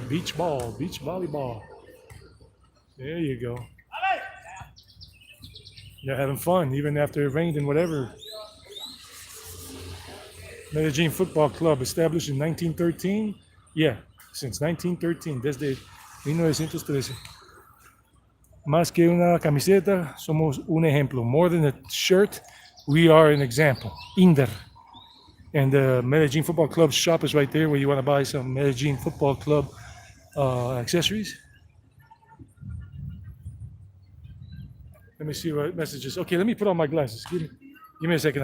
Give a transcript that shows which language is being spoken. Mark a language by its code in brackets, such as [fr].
[en] Beach ball, beach volleyball. There you go. They're having fun even after it rained and whatever. Medellin Football Club, established in 1913. Yeah, since 1913, [es] desde 1913. Más que una camiseta, somos un ejemplo. [en] More than a shirt, we are an example. Inder. And the Medellin Football Club shop is right there where you want to buy some Medellin Football Club accessories. Let me see what messages. Okay, let me put on my glasses. Give me a second.